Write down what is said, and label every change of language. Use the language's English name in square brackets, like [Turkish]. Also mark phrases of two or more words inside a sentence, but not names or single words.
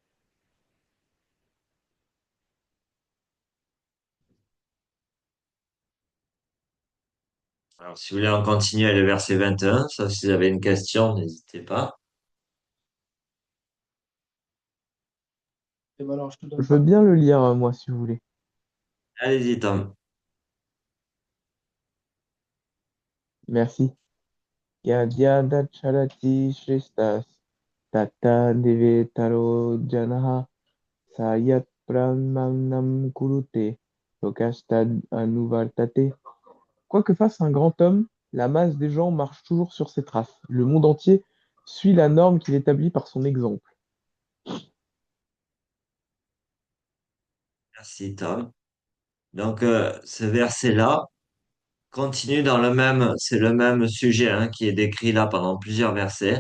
[French] Alors, si vous voulez en continuer le verset 21, sauf si vous avez une question, n'hésitez pas. Je veux bien le lire, moi, si vous voulez. Allez-y, Tom. Merci. [Sanskrit] Yadyada charati shrestas tata devetaro janaha sayat pranam kurute lokastad anuvartate. [French] Quoi que fasse un grand homme, la masse des gens marche toujours sur ses traces. Le monde entier suit la norme qu'il établit par son exemple. Merci, Tom. Donc, ce verset-là continue dans c'est le même sujet hein, qui est décrit là pendant plusieurs versets.